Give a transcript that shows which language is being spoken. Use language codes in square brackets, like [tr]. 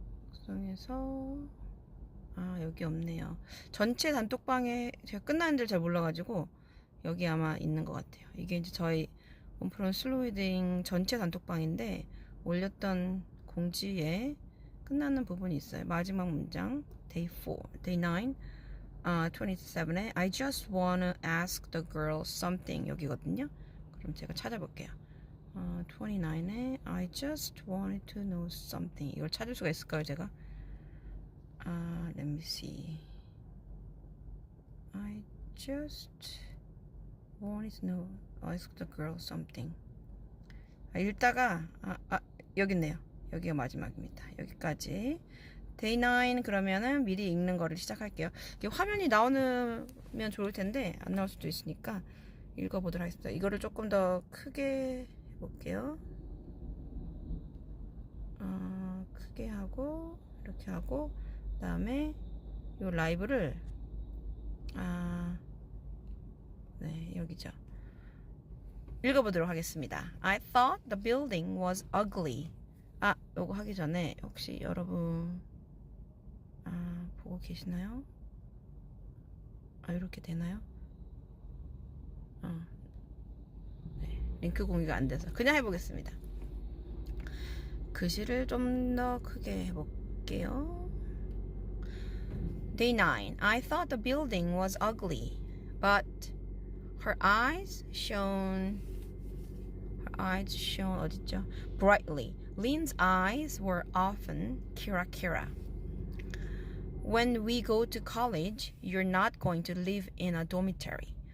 [ko] 구성에서 여기 없네요. 전체 단톡방에 제가 끝나는 데를 잘 몰라가지고 여기 아마 있는 것 같아요. 이게 이제 저희 온플온슬로리딩 전체 단톡방인데 올렸던 공지에 끝나는 부분이 있어요. 마지막 문장 [en] day 4, day 9, 27에 I just wanna ask the girl something [ko] 여기거든요. 그럼 제가 찾아볼게요. [en] 29에 I just wanted to know something. [ko] 이걸 찾을 수가 있을까요, 제가? [en] Let me see. I just wanted to know, ask the girl something. [ko] 읽다가 여기 있네요. 여기가 마지막입니다. 여기까지. Day 9 그러면은 미리 읽는 거를 시작할게요. 이게 화면이 나오면 좋을 텐데 안 나올 수도 있으니까 읽어보도록 하겠습니다. 이거를 조금 더 크게 해볼게요. 크게 하고 이렇게 하고 그다음에 요 라이브를 네, 여기죠. 읽어보도록 하겠습니다. [en] I thought the building was ugly. [ko] 요거 하기 전에 혹시 여러분 보고 계시나요? 이렇게 되나요? 네, 링크 공유가 안 돼서 그냥 해보겠습니다. 글씨를 좀 더 크게 해볼게요. [en] Day 9. I thought the building was ugly, but her eyes shone [ko] 어딨죠? [en] Brightly. Lynn's eyes were often [ja] 키라키라. [en] When we go to college, you're not going to live in a dormitory.